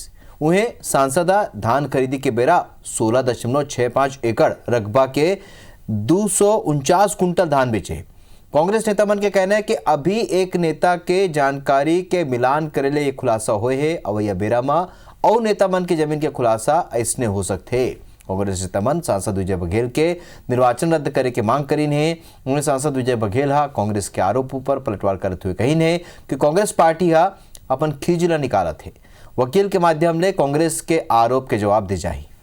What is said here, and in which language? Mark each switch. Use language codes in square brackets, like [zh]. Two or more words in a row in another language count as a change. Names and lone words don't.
[hne] उन्हें सांसदा धान खरीदी के बेरा 16.65 एकड़ रकबा के 249 कुंटल धान बेचे। कांग्रेस नेता मन के कहना है कि अभी एक नेता के जानकारी के मिलान करे ले ये खुलासा हुए है। अवैया बेरा में और नेता मन के जमीन के खुलासा ऐसने हो सकते। कांग्रेस नेता मन सांसद विजय बघेल के निर्वाचन रद्द करे के मांग करीन है। उन्हें सांसद विजय बघेल हा कांग्रेस के आरोपों पर पलटवार करते हुए कहीन है कि कांग्रेस पार्टी हा अपन खीजला निकालत है। वकील के माध्यम से कांग्रेस के आरोप के जवाब दे जाए।